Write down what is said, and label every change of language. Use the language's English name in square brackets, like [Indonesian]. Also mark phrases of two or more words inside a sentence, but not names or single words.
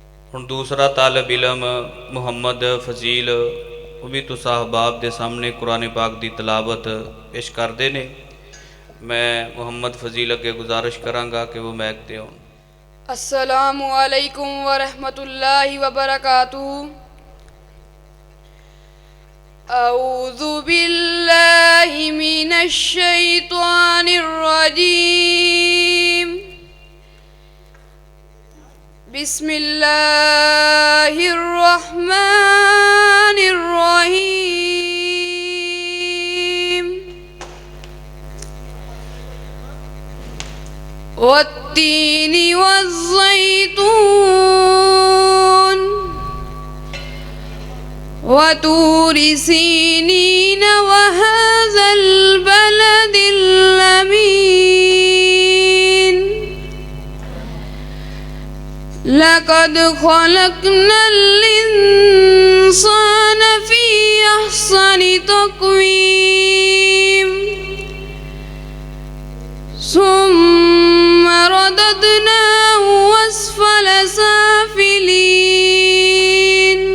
[Urdu] ہُن دوسرا طالب علم محمد فضیل وہ بھی تُس احباب کے سامنے قرآن پاک کی تلاوت پیش کرتے نے. [Punjabi] میں محمد فضیل اگے گزارش کراں گا کہ وہ مائیک تے آؤن. [Arabic] السلام عليكم ورحمة الله وبركاته. أعوذ بالله من الشيطان الرجيم. بسم الله الرحمن الرحيم. والتين والزيتون وطور سينين وهذا البلد الأمين. لقد خلقنا الإنسان في أحسن تقويم. ثم رددناه أسفل سافلين.